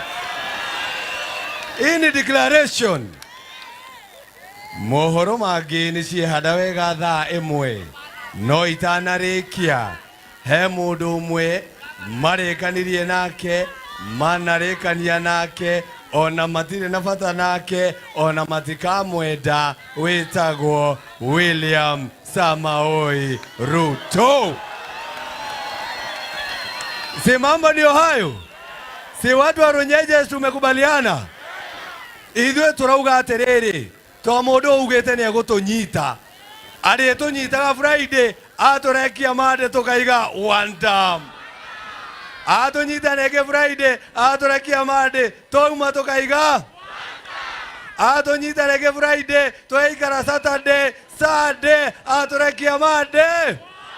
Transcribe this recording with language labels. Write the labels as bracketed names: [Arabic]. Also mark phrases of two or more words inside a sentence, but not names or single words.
[English] In declaration [Kikuyu] mohoro mangi ni ciehanda wega thaa imwe no itanarikia he mundu umwe marikanirie nake manarikania nake ona matire na bata nake ona matikamwenda witagwo William Samoei Ruto. [Swahili] Si mambo ndio hayo? Si watu wa Runyenjes tumekubaliana? [Kikuyu] Ithuĩ turauga atiriri to mundu ugite ni egutunyita ari tunyitaga Friday aturekia mande tukaiga one term. Atunyita nege Friday aturekia mande touma tukaiga atunyita nege Friday tuikara Saturday Sunday aturekia mande.